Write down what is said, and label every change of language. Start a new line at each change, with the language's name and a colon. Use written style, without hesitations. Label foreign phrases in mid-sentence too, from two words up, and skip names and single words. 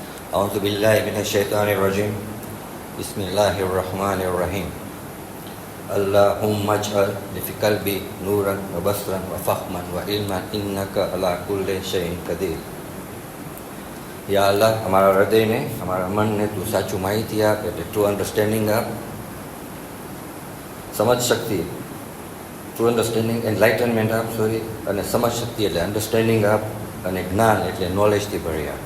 Arabic: أعوذ بالله من الشيطان الرجيم بسم الله الرحمن الرحيم اللهم اجعل في قلبي نورا وبصرا وفهما وعلما إنك على كل شيء قدير.
Gujarati: યા અલ્લાહ, અમારા હૃદયને, અમારા મનને તું સાચું માહિતી આપ, એટલે
English: true understanding
Gujarati: આપ, સમજ શક્તિ,
English: true understanding enlightenment
Gujarati: આપ, અને સમજ શક્તિ એટલે અન્ડરસ્ટેન્ડિંગ આપ, અને જ્ઞાન એટલે નોલેજથી ભરી આપ.